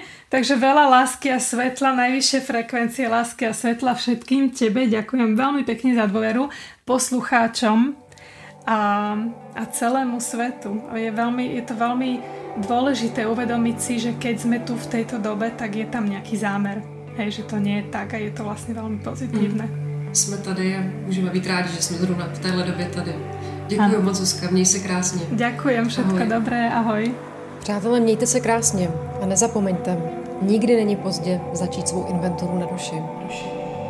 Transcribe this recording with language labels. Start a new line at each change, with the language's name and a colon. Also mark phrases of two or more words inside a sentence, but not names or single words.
Slovak: Takže veľa lásky a svetla, najvyššie frekvencie lásky a svetla všetkým tebe. Ďakujem veľmi pekne za dôveru poslucháčom a celému svetu. Je to veľmi dôležité uvedomiť si, že keď sme tu v tejto dobe, tak je tam nejaký zámer. Hej, že to nie je tak a je to vlastne veľmi pozitívne.
Czech: Jsme tady a můžeme být rádi, že jsme zrovna v téhle době tady. Děkuji moc, Zuzka, měj se krásně.
Slovak: Ďakujem, všetko dobré, ahoj.
Czech: Přátelé, mějte se krásně a nezapomeňte, nikdy není pozdě začít svou inventuru na duši.